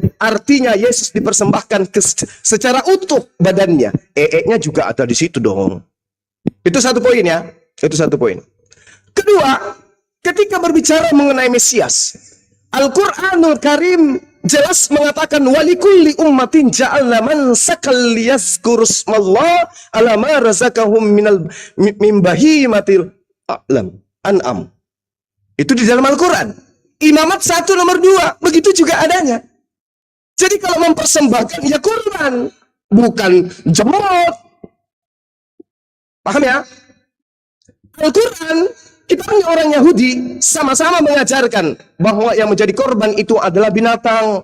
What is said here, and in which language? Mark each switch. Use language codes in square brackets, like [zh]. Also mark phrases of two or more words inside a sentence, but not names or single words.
[id] Artinya Yesus dipersembahkan secara utuh badannya. Nya juga ada di situ dong. Itu satu poin ya. Itu satu poin. Kedua, ketika berbicara mengenai Mesias, Al-Quranul Karim jelas mengatakan [ar] ولكل أمة جعلنا منسكا ليذكروا اسم الله على ما رزقهم من بهيمة الأنعام. [id] Itu di dalam Al-Quran. Imamat 1 nomor 2. Begitu juga adanya. Jadi kalau mempersembahkan ya kurban. Bukan jemot. Paham ya? Al-Quran, kita punya orang Yahudi sama-sama mengajarkan bahwa yang menjadi korban itu adalah binatang.